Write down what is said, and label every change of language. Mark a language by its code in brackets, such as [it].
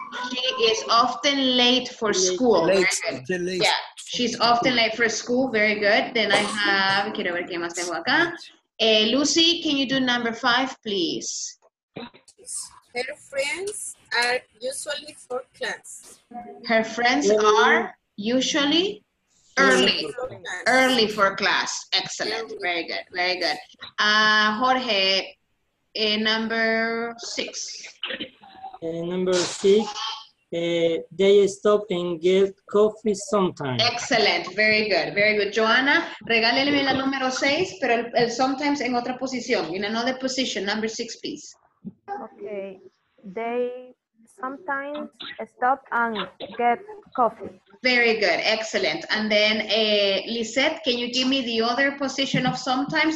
[en] She is often late for school. Very good. Yeah, she's often late for school. Very good. Then I have, [es] quiero ver qué más tengo acá. [en] Lucy, can you do number 5, please? Her friends are usually for class. Her friends are usually early for class. Excellent. Very good. Jorge, number 6. Number 6, they stop and get coffee sometimes. Excellent, very good. [es] Joanna, regálele la número 6, pero el sometimes en otra posición, [en] in another position, number 6, please. Okay, they sometimes stop and get coffee. Very good, excellent. And then, Lisette, can you give me the other position of sometimes?